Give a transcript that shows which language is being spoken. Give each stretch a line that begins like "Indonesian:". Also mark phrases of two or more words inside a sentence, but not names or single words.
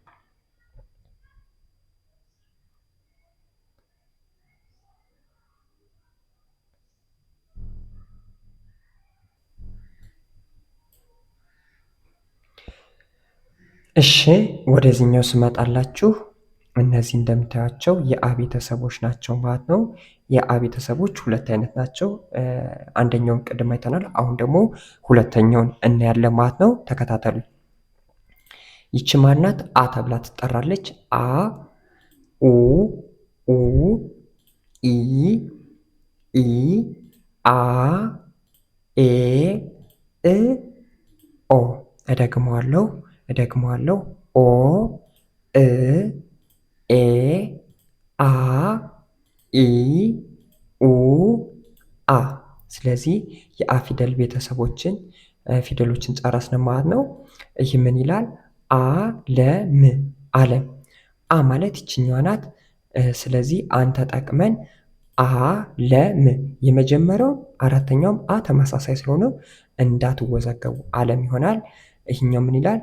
Amharic: እሺ ወደዚህኛው ስመጣላችሁ እነዚህ እንደምታያቸው የአ ቤተሰቦች ናቸው ማለት ነው። የአ ቤተሰቦች ሁለት አይነት ናቸው። አንደኛውን ቅድም አይተናል። አሁን ደግሞ ሁለተኛውን እናያለን ማለት ነው። ተከታተሉ። ይቺ ማናት? አ ተብላ ትጠራለች። አ ኡ ኡ ኢ ኢ አ ኤ እ ኦ እደግመዋለሁ ኦ እ ኤ አ ኢ ኡ አ። ስለዚህ የአ ፊደል ቤተሰቦችን ፊደሎችን ጨረስን ማለት ነው። ይህ ምን ይላል? አለም አለም። አ ማለት ይችኛዋ ናት። ስለዚህ አን ተጠቅመን አለም የመጀመሪያው አራተኛውም አ ተመሳሳይ ስለሆነ እንዳትወዛገቡ አለም ይሆናል። ይህኛው ምን ይላል?